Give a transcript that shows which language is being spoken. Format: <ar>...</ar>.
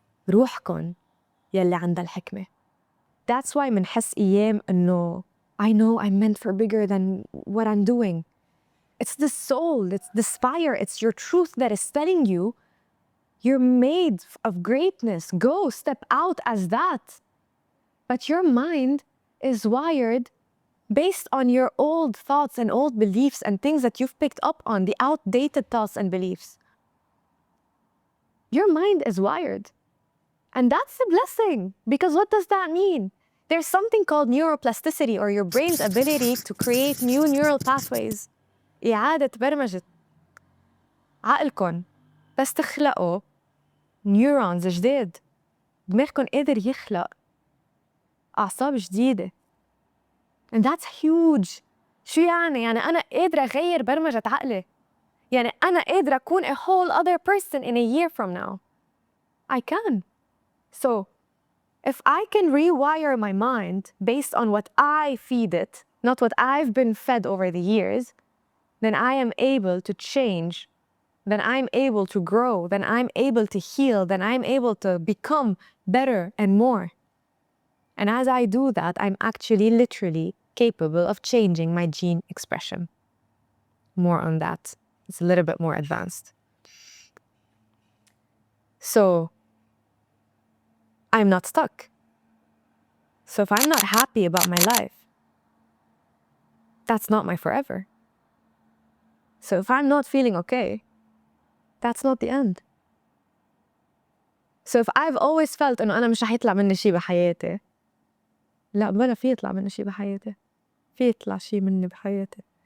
<ar>روحكن يلي عندها الحكمة.</ar> <en>That's why</en> <ar>منحس أيام إنه</ar> <en>I know I'm meant for bigger than what I'm doing. It's the soul, it's the spire, it's your truth that is telling you you're made of greatness. Go, step out as that. But your mind is wired based on your old thoughts and old beliefs and things that you've picked up on, the outdated thoughts and beliefs. Your mind is wired. And that's a blessing, because what does that mean? There's something called neuroplasticity, or your brain's ability to create new neural pathways.</en> <ar>إعادة برمجة عقلكم بس تخلقوا نيورونز جداد. دماغكم قادر يخلق أعصاب جديدة.</ar> <en>And that's huge.</en> <ar>شو يعني؟ يعني أنا قادرة أغير برمجة عقلي. يعني أنا قادرة أكون</ar> <en>a whole other person in a year from now. I can. So, if I can rewire my mind based on what I feed it, not what I've been fed over the years, then I am able to change, then I'm able to grow, then I'm able to heal, then I'm able to become better and more. And as I do that, I'm actually literally capable of changing my gene expression. More on that. It's a little bit more advanced. So, I'm not stuck. So if I'm not happy about my life, that's not my forever. So if I'm not feeling okay, that's not the end. So if I've always felt</en> <ar>إنه أنا مش رح يطلع مني شي بحياتي، لا بلا في يطلع مني شي بحياتي، في يطلع شي مني بحياتي.</ar>